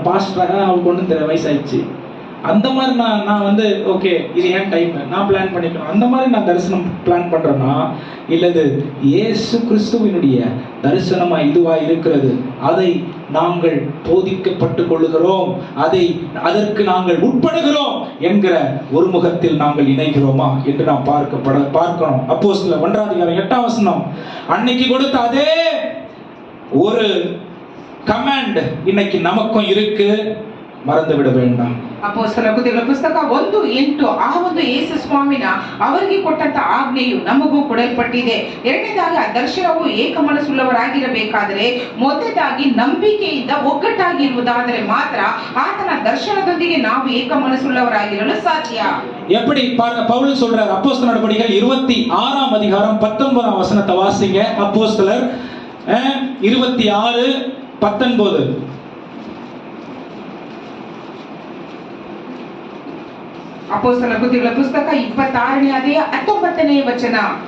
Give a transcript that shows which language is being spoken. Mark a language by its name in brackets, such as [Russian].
[Tamil] பாஸ்டரா அவருக்கு ஒன்றும் தெரிய, வயசாயிடுச்சு, அந்த மாதிரி நான் வந்து ஓகே இது ஏன் டைம் நான் பிளான் பண்ணிக்கணும், அந்த மாதிரி நான் தரிசனம் பிளான் பண்றேன்னா இல்லது இயேசு கிறிஸ்துவினுடைய தரிசனமா இதுவா இருக்கிறது, அதை நாங்கள் போதிக்கப்பட்டு கொள்ளுகிறோம், அதற்கு நாங்கள் உட்படுகிறோம் என்கிற ஒரு முகத்தில் நாங்கள் இணைகிறோமா என்று நாம் பார்க்கணும். அப்போஸ்தலர் 1:8 அன்னைக்கு கொடுத்த அதே ஒரு கமாண்ட் இன்னைக்கு நமக்கும் இருக்கு, [Kannada] ಮರೆತು ಬಿಡ ಬೇಡ. ಅಪೊಸ್ತಲರ ಕೃತ್ಯಗಳ ಪುಸ್ತಕ 1:8 ಆ ಒಂದು ಯೇಸು ಸ್ವಾಮಿನ ಅವರಿಗೆ ಕೊಟ್ಟಂತ ಆಜ್ಞೆಯು ನಮಗೂ ಕೊಡಲ್ಪಟ್ಟಿದೆ. ಎರಡನೇದಾಗಿ ಆ ದರ್ಶನವು ಏಕ ಮನಸ್ಸುಳ್ಳವರಾಗಿರಬೇಕಾದರೆ, ಮೊದಲನೇದಾಗಿ ನಂಬಿಕೆಯಿಂದ ಒಗ್ಗಟ್ಟಾಗಿರುವುದಾದರೆ ಮಾತ್ರ ಆತನ ದರ್ಶನದೊಂದಿಗೆ ನಾವು ಏಕ ಮನಸ್ಸುಳ್ಳವರಾಗಿರಲು ಸಾಧ್ಯ. [Tamil] எப்படி பவுல் சொல்றார், அப்போஸ்தலர் நடபடிகள் 26:19 வாசிங்க. அப்போஸ்தலர் 26:19. [Kannada] ಅಪೊಸ್ತಲರ ಕೃತ್ಯಗಳ ಪುಸ್ತಕ 26:19